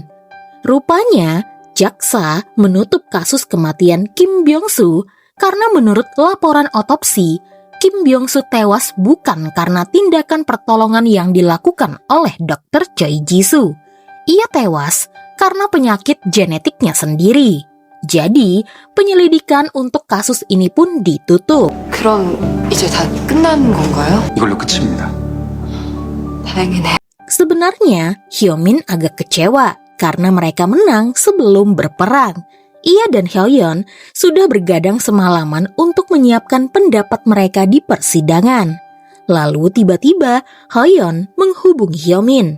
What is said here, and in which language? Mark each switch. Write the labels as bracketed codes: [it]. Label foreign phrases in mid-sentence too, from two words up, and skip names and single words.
[id] Rupanya, jaksa menutup kasus kematian Kim Byung-soo karena menurut laporan otopsi, Kim Byung-soo tewas bukan karena tindakan pertolongan yang dilakukan oleh Dr. Choi Jisoo. Ia tewas karena penyakit genetiknya sendiri. Jadi, penyelidikan untuk kasus ini pun ditutup. [ko] 그럼 이제 다 끝난 건가요? 이걸로 끝입니다. 다행이네. [id] Sebenarnya, Hyo-min agak kecewa karena mereka menang sebelum berperang. Ia dan Hoyeon sudah bergadang semalaman untuk menyiapkan pendapat mereka di persidangan. Lalu tiba-tiba Hoyeon menghubungi Hyo-min.